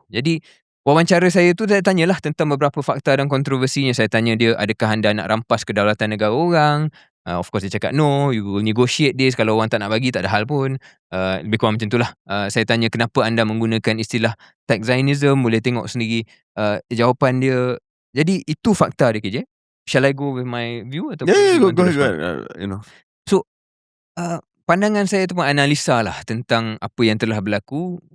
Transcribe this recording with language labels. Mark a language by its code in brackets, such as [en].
[ms] Jadi wawancara saya tu saya tanyalah tentang beberapa fakta dan kontroversinya. Saya tanya dia, adakah anda nak rampas kedaulatan negara orang? [en] Of course [ms] dia cakap [en] no, you will negotiate this. [ms] Kalau orang tak nak bagi, tak ada hal pun. Lebih kurang macam itulah. Saya tanya kenapa anda menggunakan istilah tech Zionism. Boleh tengok sendiri jawapan dia. Jadi itu fakta dia, [en] KJ. Shall I go with my view? [ms] Atau [en] Go ahead. [ms] So pandangan saya tu pun analisa lah tentang apa yang telah berlaku.